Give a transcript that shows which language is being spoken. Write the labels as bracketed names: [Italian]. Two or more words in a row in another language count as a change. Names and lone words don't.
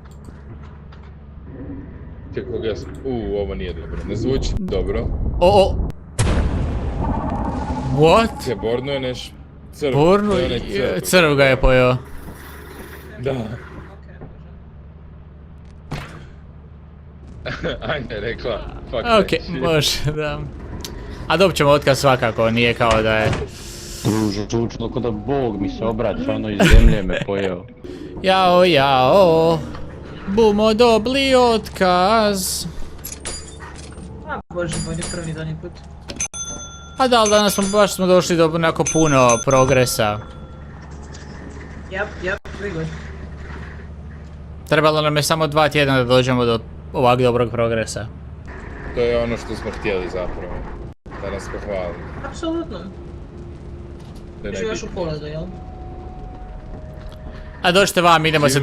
[Croatian] Kako ga sam... ovo nije dobro. Ne zvuči dobro. O! What? Je Borno je neš... Crv. Bornu, To je onaj crv ga je pojeo. Da. Anja je rekla, [English] fuck that [Croatian] Ok, shit. može, da. A dobit ćemo otkaz svakako, nije kao da je... Druže, zvučno ko da Bog mi se obraća, ono iz zemlje me pojeo. Jao, bumo dobili otkaz. A bože, bolje prvi zadnji put. A da, ali danas smo došli do onako puno progresa. Jep, [English] very good. [Croatian] Trebalo nam je samo 2 tjedna da dođemo do ovak dobrog progresa. To je ono što smo htjeli zapravo. Da nas pohvali. Apsolutno. To je Živaš u najbitnije. poledu, jel? A dođite vam, idemo se